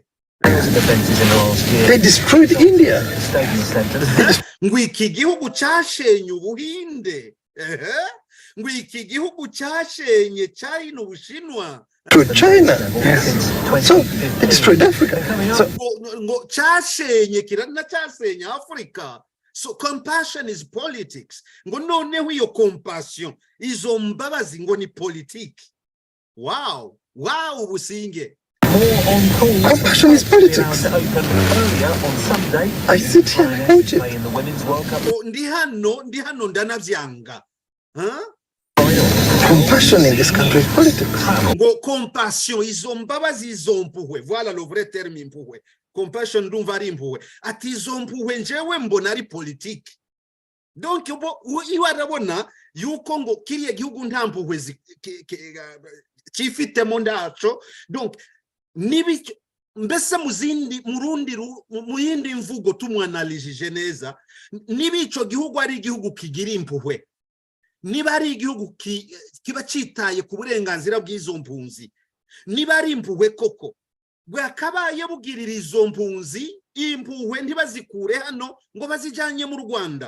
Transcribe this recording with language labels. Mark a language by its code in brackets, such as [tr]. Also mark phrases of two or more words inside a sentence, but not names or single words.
[en] They destroyed India. [rw] Ngo iki gihugu cyashenye Ubuhinde, ngo iki gihugu cyashenye China, Ubushinwa, [en] to China. Yes. So they destroyed Africa. So [rw] ngo cyashenye Africa. [en] So compassion is politics. [rw] Ngo noneho iyo compassion, izo mbabazi ngo ni politique. [en] Wow, wow, Busingye. Compassion is politics. I sit here and watch it. [rn] Ndi hano ndanavyanga. [en] Compassion in this country is politics. [rn] Ngo compassion, izo mbabazi izo mpuhwe. [fr] Voilà le vrai terme mpuhwe. [rn] Compassion ndumva ari impuhwe. Ati izo mpuhwe njewe mbona ari politique. Donc iwa arabona yuko ngo kiriya gihugu nta mpuhwe kifitemo ndaco. Donc nibico mbese mu yindi mvugo tumwanalije neza, nibico gihugu ari igihugu kigira impuhwe, niba ari igihugu kiba citaye ku burenganzira bw'izo mpunzi, niba ari impuhwe koko bwakabaye bugirira izo mpunzi impuhwe ntibazikure hano ngo bazijanye mu Rwanda.